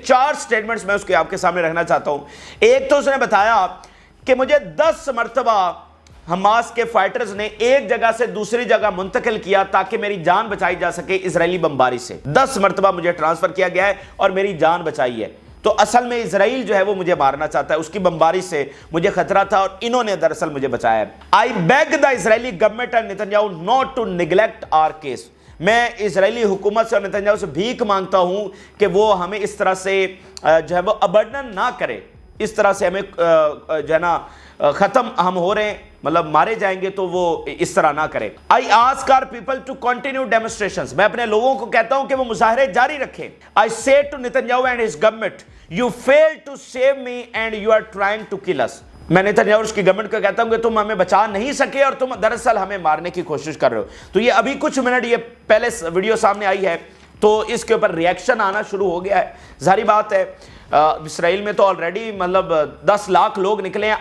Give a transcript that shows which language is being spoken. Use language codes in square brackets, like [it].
[ur] 4 statements میں اس کے آپ کے سامنے رکھنا چاہتا ہوں. ایک تو اس نے بتایا کہ مجھے 10 مرتبہ حماس کے فائٹرز نے ایک جگہ سے دوسری جگہ منتقل کیا تاکہ میری جان بچائی جا سکے اسرائیلی بمباری سے. 10 مرتبہ مجھے ٹرانسفر کیا گیا ہے اور میری جان بچائی ہے. تو اصل میں اسرائیل جو ہے وہ مجھے مارنا چاہتا ہے, اس کی بمباری سے مجھے خطرہ تھا اور انہوں نے دراصل مجھے بچایا ہے. [en] I beg the Israeli government and Netanyahu not to neglect our case. [ur] میں اسرائیلی حکومت سے اور نتنیاہو سے بھیک مانگتا ہوں کہ وہ ہمیں اس طرح سے جو ہے وہ ابنڈن نہ کرے, اس طرح سے ہمیں جو ہے نا ختم ہم ہو رہے ہیں, مطلب مارے جائیں گے تو وہ اس طرح نہ کرے. [en] I ask our people to continue demonstrations. [ur] میں اپنے لوگوں کو کہتا ہوں کہ وہ مظاہرے جاری رکھیں. [en] I say to Netanyahu and his government, you failed to save me and you are trying to kill us. [ur] میں نتنیاہو اور اس کی گورنمنٹ کو کہتا ہوں کہ تم ہمیں بچا نہیں سکے اور تم دراصل ہمیں مارنے کی کوشش کر رہے ہو. تو یہ ابھی کچھ منٹ یہ پہلے ویڈیو سامنے آئی ہے تو اس کے اوپر ریئیکشن آنا شروع ہو گیا ہے. ظاہری بات ہے اسرائیل میں تو آلریڈی مطلب 10 لاکھ لوگ نکلے ہیں.